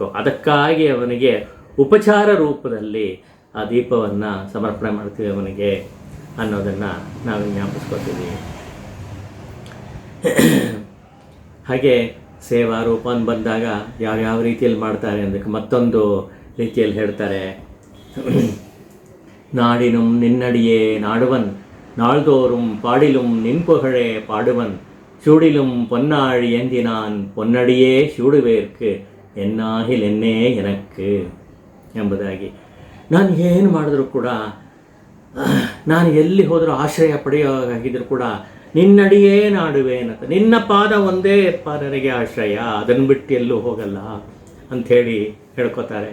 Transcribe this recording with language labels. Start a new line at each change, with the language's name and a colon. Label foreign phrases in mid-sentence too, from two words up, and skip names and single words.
Kannada: ಅದಕ್ಕಾಗಿ ಅವನಿಗೆ ಉಪಚಾರ ರೂಪದಲ್ಲಿ ಆ ದೀಪವನ್ನು ಸಮರ್ಪಣೆ ಮಾಡ್ತೀವಿ ಅವನಿಗೆ ಅನ್ನೋದನ್ನು ನಾವು ಜ್ಞಾಪಿಸ್ಕೊತೀವಿ. ಹಾಗೆ ಸೇವಾ ರೂಪ ಅಂತ ಬಂದಾಗ ಯಾವ್ಯಾವ ರೀತಿಯಲ್ಲಿ ಮಾಡ್ತಾರೆ ಅದಕ್ಕೆ ಮತ್ತೊಂದು ರೀತಿಯಲ್ಲಿ ಹೇಳ್ತಾರೆ.
Tamil: நாடினும் நின்னடியே நாடுவன் நாள்தோறும் பாடிலும் நின்புகழே பாடுவன் சூடிலும் பொன்னாழி ஏந்தினான் பொன்னடியே சூಡುವೇರ್ಕು என்னாகில் என்னே எனக்கே ಎಂಬುದಾಗಿ.
Kannada: ನಾನು ಏನು ಮಾಡಿದ್ರೂ ಕೂಡ, ನಾನು ಎಲ್ಲಿ ಹೋದರೂ ಆಶ್ರಯ ಪಡೆಯೋವಾಗಿದ್ದರೂ ಕೂಡ ನಿನ್ನಡಿಯೇ ನಾಡುವೇನಂತ, ನಿನ್ನ ಪಾದ ಒಂದೇ ನನಗೆ ಆಶ್ರಯ, ಅದನ್ನು ಬಿಟ್ಟು ಎಲ್ಲೂ ಹೋಗಲ್ಲ ಅಂಥೇಳಿ ಹೇಳ್ಕೊತಾರೆ.